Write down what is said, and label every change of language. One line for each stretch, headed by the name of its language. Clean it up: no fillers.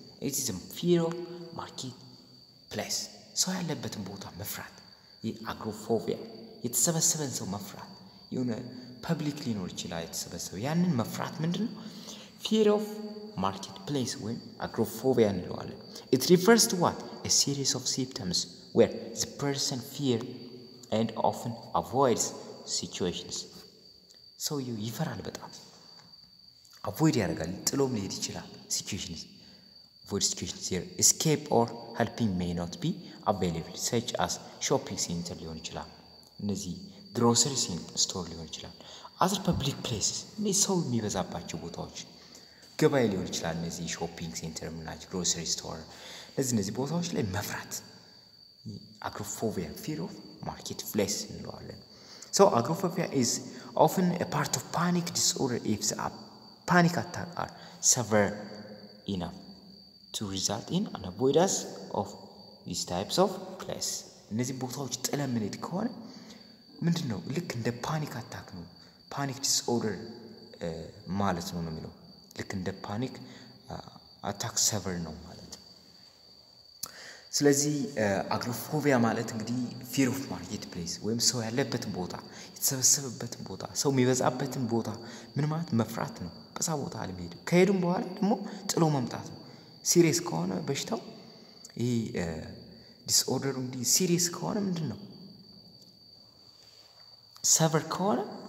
English: It is a fear of marketplace.
Amharic: So ያለበትን ቦታ መፍራት አግሮፎቢያ የተሰበሰበን ሰው መፍራት የሆነ ፐብሊክ ሊኖር ይችላል የተሰበሰበ ያንን መፍራት ምንድነው
English: fear of marketplace
Amharic: ወይም agoraphobia እንለዋለን.
English: It refers to what? A series of symptoms where the person fear and often avoids situations.
Amharic: So ይፈራል በጣም avoid ያደርጋል ጥሎም ሊሄድ ይችላል situations.
English: Avoid situations here. Escape or helping may not be available, such as shopping center
Amharic: ሊሆን ይችላል። እነዚህ grocery store ሊሆን ይችላል።
English: Other public places
Amharic: እነዚህ ሰው የሚበዛባቸው ቦታዎች ገበያ ሊሆን ይችላል። እነዚህ shopping center ምናቸው grocery store እነዚህ ቦታዎች ላይ መፍራት agoraphobia fear of marketplace እንለዋለን።
English: So agoraphobia is often a part of panic disorder if the panic attacks are severe enough to result in an avoidance of these types of place.
Amharic: እነዚህ ቦታዎች ጥለን ምን ከሆነ ምንድነው ልክ እንደ ፓኒክ አታክ ነው። ፓኒክ ዲስኦርደር ማለት ነው የሚለው ልክ እንደ ፓኒክ አታክ ሰቨር ነው ማለት ነው። ስለዚህ አግሮፎቢያ ማለት እንግዲህ ፊር ኦፍ ማርኬት ፕሌስ ወይም ሰው ያለበትን ቦታ የተሰበሰበበትን ቦታ ሰው የሚበዛበትን ቦታ ምን ማለት መፍራት ነው። በዛ ቦታ አልመሄድ ከሄዱም በኋላ ደግሞ ጥሎ መምጣት ነው። ሲሪየስ ከሆነ በሽታው ይሄ ዲስኦርደሩ እንዲህ ሲሪየስ ከሆነ ምንድነው ሰቨር ከሆነ